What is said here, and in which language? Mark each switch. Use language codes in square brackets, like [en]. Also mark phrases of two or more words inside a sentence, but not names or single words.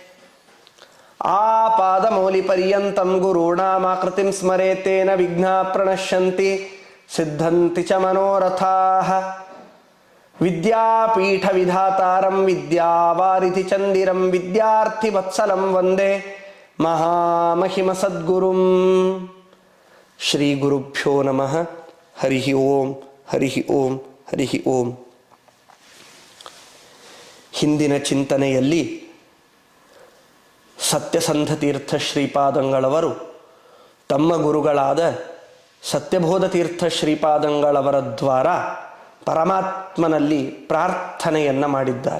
[sa] आपादमौलि पर्यन्तं गुरुणामाकृतिं स्मरेत्तेन विघ्ना प्रणश्यन्ति सिद्धन्ति च मनोरथाः. विद्यापीठ विधातारं विद्यावारिधि चन्दिरं विद्यार्थि वत्सलं वन्दे महामहिम सद्गुरुं. श्री गुरुभ्यो नमः. हरि ॐ. हरि ॐ. हरि ॐ. [kn] ಹಿಂದಿನ ಚಿಂತನೆಯಲ್ಲಿ ಸತ್ಯಸಂಧ ತೀರ್ಥ ಶ್ರೀಪಾದಂಗಳವರು ತಮ್ಮ ಗುರುಗಳಾದ ಸತ್ಯಬೋಧ ತೀರ್ಥ ಶ್ರೀಪಾದಂಗಳವರ ದ್ವಾರ ಪರಮಾತ್ಮನಲ್ಲಿ ಪ್ರಾರ್ಥನೆಯನ್ನು ಮಾಡಿದ್ದಾರೆ.